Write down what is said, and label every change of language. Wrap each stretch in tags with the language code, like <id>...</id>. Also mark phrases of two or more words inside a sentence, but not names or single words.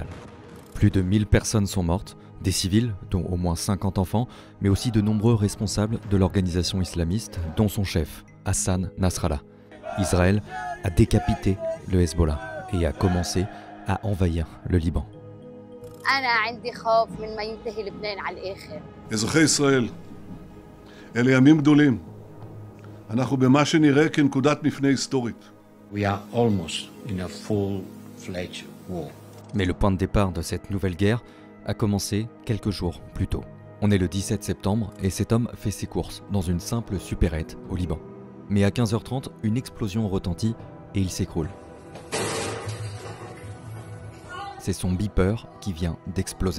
<fr>Plus de 1000 personnes sont mortes, des civils, dont au moins 50 enfants, mais aussi de nombreux responsables de l'organisation islamiste, dont son chef, Hassan Nasrallah. Israël a décapité le Hezbollah et a commencé à envahir le Liban.</fr> <he>אזרחי ישראל, אלה ימים גדולים. אנחנו במה שנראה כנקודת מפנה היסטורית.</he> <en>We are almost in a full-fledged war.</en> <fr>Mais le point de départ de cette nouvelle guerre a commencé quelques jours plus tôt. On est le 17 septembre et cet homme fait ses courses dans une simple supérette au Liban. Mais à 15h30, une explosion retentit et il s'écroule. C'est son beeper qui vient d'exploser.</fr>